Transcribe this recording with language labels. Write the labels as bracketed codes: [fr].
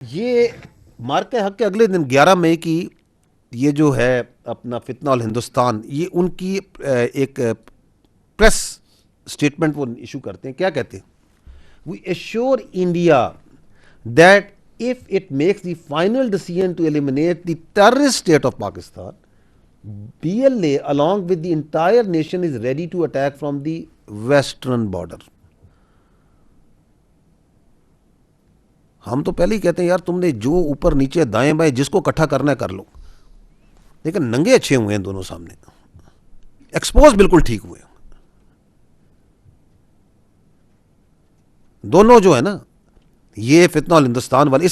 [ur] یہ مارکہ حق کے اگلے دن 11 مئی کی یہ جو ہے اپنا فتنہ الہندوستان، یہ ان کی ایک پریس سٹیٹمنٹ وہ ایشو کرتے ہیں. کیا کہتے ہیں؟ [en] We assure India that if it makes the final decision to eliminate the terrorist state of Pakistan, BLA along with the entire nation is ready to attack from the western border. [ur] ہم تو پہلے ہی کہتے ہیں یار تم نے جو اوپر نیچے دائیں بائیں جس کو اکٹھا کرنا ہے کر لو، لیکن ننگے اچھے ہوئے ہیں دونوں سامنے، ایکسپوز بالکل ٹھیک ہوئے دونوں جو ہے نا یہ فتنہ الہندوستان والے.